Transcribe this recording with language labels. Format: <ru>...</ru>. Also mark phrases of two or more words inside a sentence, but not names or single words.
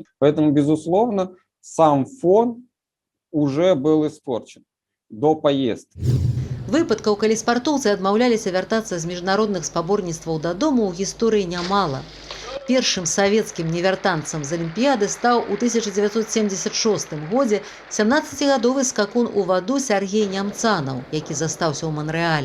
<ru>Поэтому, безусловно, сам фон уже был испорчен до поездки.</ru> <be>Выпадкаў, калі спартоўцы адмаўляліся вяртацца з міжнародных спаборніцтваў дадому, у гісторыі нямала. Першым савецкім невяртанцам з алімпіяды стаў у 1976 годзе 17-гадовы скакун у ваду Сяргей Нямцанаў, які застаўся ў Манрэале.</be>